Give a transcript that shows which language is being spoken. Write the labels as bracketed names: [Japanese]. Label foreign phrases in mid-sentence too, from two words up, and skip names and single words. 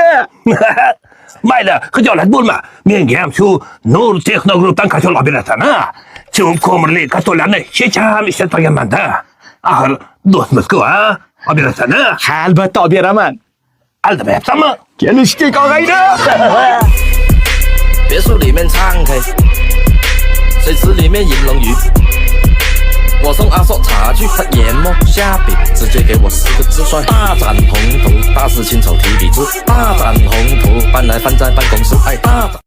[Uzbek] Mayli, xijolat bo'lma. Menga ham shu Nur Texnogrupdan kartonlar berasan, ha? Shu ko'mirli kartonlarni hech ham ishlatmaganman-da. Axir do'stmiz-ku, ha? Olib berasan, ha? Albatta olib beraman. Aldamayapsanmi? Kelishdik, og'ayni. [Chinese] 别墅里面唱 K， 水池里面饮龙鱼。我送阿硕茶具，他研磨下笔，直接给我4个字帅：大展宏图，大师亲手提笔字，大展宏图，搬来放在办公室，哎，大展。